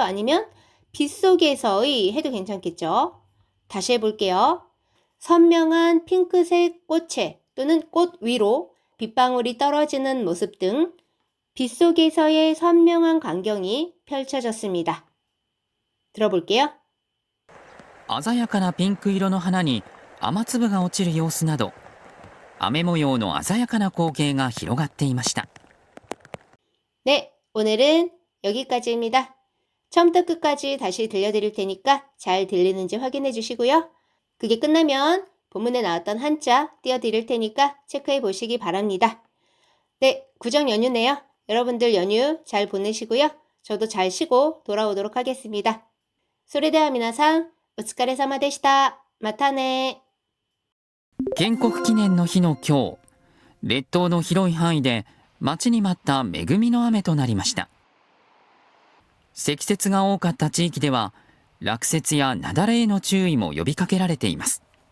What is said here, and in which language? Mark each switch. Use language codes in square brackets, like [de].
[ko] 아니면 빗속에서의 해도 괜찮겠죠. 다시 해볼게요. 선명한 핑크색 꽃에 또는 꽃 위로 빗방울이 떨어지는 모습 등 빗속에서의 선명한 광경이 펼쳐졌습니다. 들어볼게요. 鮮やかなピンク色の花に雨粒が落ちる様子など雨模様の鮮やかな光景が広がっていました。 네, 오늘은 여기까지입니다. 처음부터 끝까지 다시 들려드릴 테니까 잘 들리는지 확인해 주시고요. 그게 끝나면 본문에 나왔던 한자 띄워드릴 테니까 체크해 보시기 바랍니다. 네, 구정 연휴네요. 여러분들 연휴 잘 보내시고요. 저도 잘 쉬고 돌아오도록 하겠습니다. [ja] それでは皆さん、お疲れ様でした。またね。建国記念の日の今日、列島の広い範囲で待ちに待った恵みの雨となりました。積雪が多かった地域では落雪や雪崩への注意も呼びかけられています。